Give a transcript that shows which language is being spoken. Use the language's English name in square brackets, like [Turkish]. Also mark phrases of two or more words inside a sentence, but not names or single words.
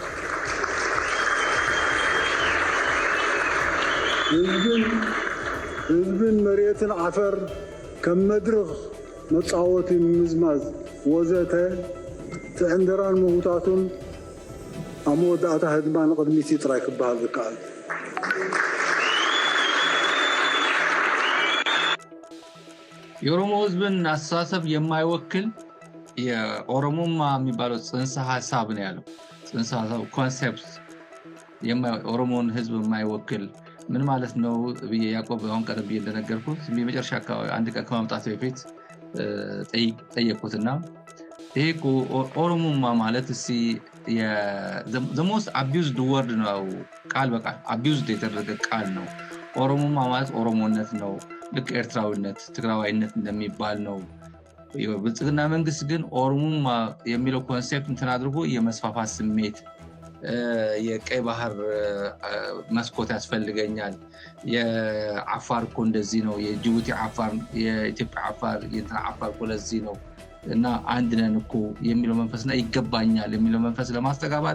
[Tigrinya] ህዝብን መሬትን ዓፈር ከም መድረኽ መፃወቲ ምዝማዝ ወዘተ ትዕንደራን ምሁታቱን ኣብ መወዳእታ ህድማ ንቅድሚት ጥራይ ክበሃል ዝከኣል [Amharic] የኦሮሞ ህዝብን አስተሳሰብ የማይወክል የኦሮሞማ የሚባለው ጽንሰ ሀሳብ ነው ያለው። ጽንሰ ሀሳብ ኮንሴፕት የኦሮሞን ህዝብ የማይወክል ምን ማለት ነው ብዬ ያዕቆብ አሁን ቀደም ብዬ እንደነገርኩት የመጨረሻ አካባቢ አንድ ቀን ከማምጣቱ በፊት ጠየቅኩትና ይሄ ኦሮሞማ ማለት [English] the most abused word [Amharic] ነው ቃል በቃል abused የተደረገ ቃል ነው። ኦሮሞማ ማለት ኦሮሞነት ነው ልክ ኤርትራዊነት ትግራዋይነት እንደሚባል ነው። የብልጽግና መንግስት ግን ኦሮሞማ የሚለው ኮንሴፕት እንትን አድርጎ የመስፋፋት ስሜት የቀይ ባህር መስኮት ያስፈልገኛል የአፋር እኮ እንደዚህ ነው የጅቡቲ አፋር የኢትዮጵያ አፋር የእንትና አፋር እኮ ለዚህ ነው እና አንድ ነን እኮ የሚለው መንፈስና ይገባኛል የሚለው መንፈስ ለማስተጋባት